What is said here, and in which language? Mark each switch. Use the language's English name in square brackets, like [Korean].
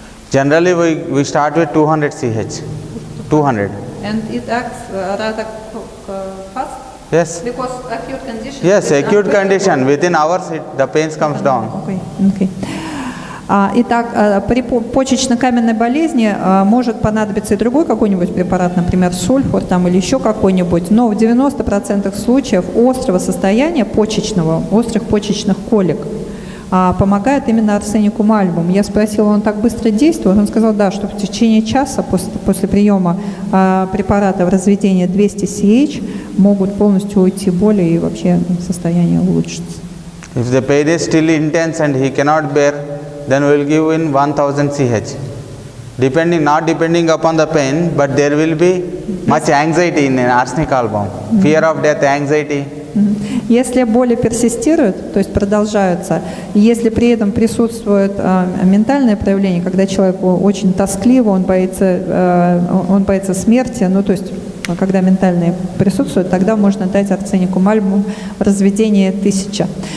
[English] Generally, we start with 200 CH. 200. And it acts rather fast? Yes. Because acute condition. Yes, acute condition. Within hours, the pain comes down. Okay. [Russian] Итак, при почечно-каменной болезни может понадобиться и другой какой-нибудь препарат, например, сульфур там, или еще какой-нибудь, но в 90% случаев острого состояния почечного, острых почечных колик помогает именно арсеникум альбум. Я спросила, он так быстро действует? Он сказал, да, что в течение часа после приема препарата в разведении 200 CH могут полностью уйти боли и вообще состояние улучшится. [English] If the pain is still intense and he cannot bear, then we will give in 1000 CH. Not depending upon the pain, but there will be much anxiety in arsenic album. Fear of death, anxiety. [Russian] Если боли персистируют, то есть продолжаются, и если при этом присутствует ментальное проявление, когда человеку очень тоскливо, он боится смерти, ну то есть когда ментальное присутствует, тогда можно дать арсеникум альбум в разведении 1000.